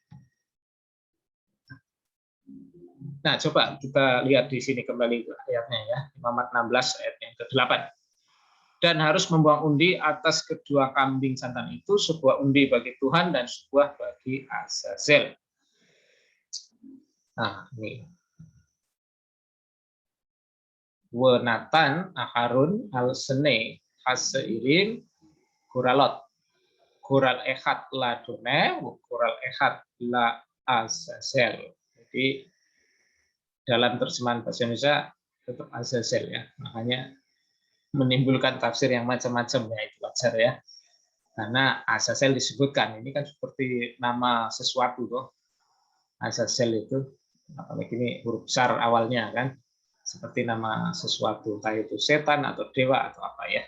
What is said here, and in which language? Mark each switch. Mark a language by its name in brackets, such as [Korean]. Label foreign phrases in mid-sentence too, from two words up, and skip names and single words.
[Indonesian] Nah, coba kita lihat di sini kembali ayatnya ya, Imamat 16 ayat yang ke-8. Dan harus membuang undi atas kedua kambing jantan itu, sebuah undi bagi Tuhan dan sebuah bagi Azazel. Nah, ini. [Hebrew] וְנָתַן אַהֲרֹן עַל־שְׁנֵי הַשְּׂעִירִם גֹּרָלוֹת. גּוֹרָל אֶחָד לַאדֹנָי, גּוֹרָל אֶחָד לַעֲזָאזֵל. [Indonesian] Jadi dalam terjemahan bahasa Indonesia tetap Azazel ya. Makanya menimbulkan tafsir yang macam-macam ya, itu wajar ya. Karena Azazel disebutkan, ini kan seperti nama sesuatu tuh. Azazel itu apalagi ini huruf besar awalnya kan, seperti nama sesuatu, entah itu setan atau dewa atau apa ya.